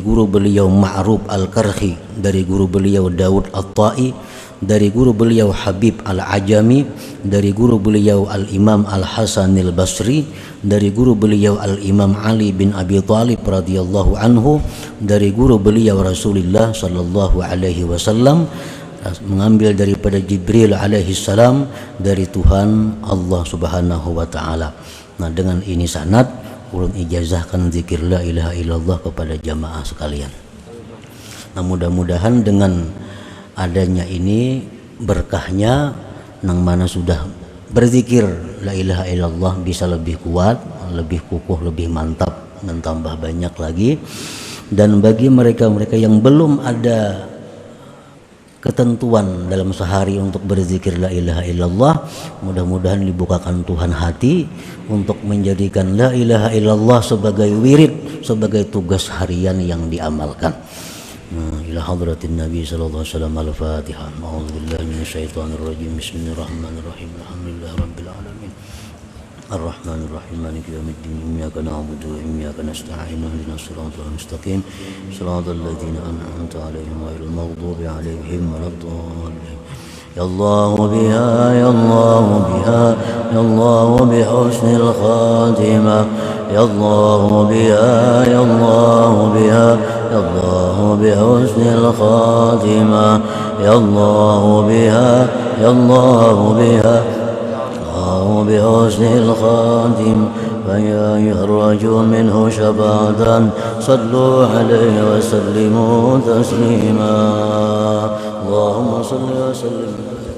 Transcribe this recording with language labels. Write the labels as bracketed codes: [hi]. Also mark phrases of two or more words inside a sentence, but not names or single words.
[id] guru beliau Ma'ruf Al-Karhi, dari guru beliau Daud At-Ta'i, dari guru beliau Habib Al-Ajami, dari guru beliau Al-Imam Al-Hasan Al-Basri, dari guru beliau Al-Imam Ali bin Abi Thalib [ar] رضي الله عنه, [id] dari guru beliau Rasulullah [ar] صلى الله عليه وسلم, [id] mengambil daripada Jibril [ar] عليه السلام, [id] dari Tuhan Allah [ar] سبحانه وتعالى. [id] Nah, dengan ini sanad ulun ijazahkan zikir [ar] لا إله إلا الله [id] kepada jamaah sekalian. Nah, mudah-mudahan dengan adanya ini berkahnya nang mana sudah berzikir [ar] لا إله إلا الله [id] bisa lebih kuat, lebih kukuh, lebih mantap dan tambah banyak lagi. Dan bagi mereka-mereka yang belum ada ketentuan dalam sehari untuk berzikir [ar] لا إله إلا الله. [id] Mudah-mudahan dibukakan Tuhan hati untuk menjadikan [ar] لا إله إلا الله [id] sebagai wirid, sebagai tugas harian yang diamalkan. [ar] إلى حضرة النبي صلى الله عليه وسلم. Al-Fatihah. أعوذ بالله من الشيطان الرجيم. بسم الله الرحمن الرحيم. الحمد لله رب العالمين. الرحمن الرحيم. مالك يوم الدين. إياك نعبد وإياك نستعين. اهدنا الصراط المستقيم. صراط الذين أنعمت عليهم غير المغضوب عليهم ولا الضالين. يا الله بها، يا الله بها، يا الله بحسن الخاتمة. يا الله بها، يا الله بها، يا الله بحسن الخاتمة. يا الله بها، يا الله بها, بحسن الخاتم. فيا يخرجوا منه شفاعة صلوا عليه وسلموا تسليما. اللهم صل وسلم